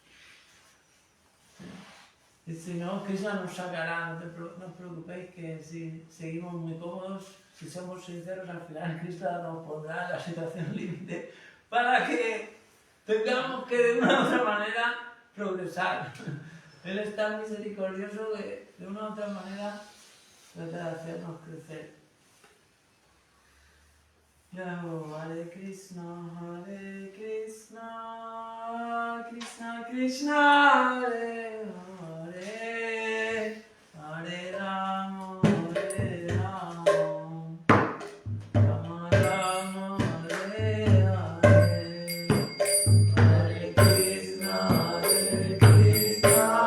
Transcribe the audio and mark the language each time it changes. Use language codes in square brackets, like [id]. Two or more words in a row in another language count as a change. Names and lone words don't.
[es] Y si no, Krishna nos sacará, no os preocupéis que si seguimos muy cómodos, si somos sinceros, al final Krishna nos pondrá en la situación límite para que tengamos que de una u otra manera progresar. Él es tan misericordioso que de una u otra manera trata de hacernos crecer. [sa] Hare Krishna, Krishna Krishna, Hare Hare, Hare Rama, Hare Rama, Rama Rama, Hare Hare, Hare Krishna, Krishna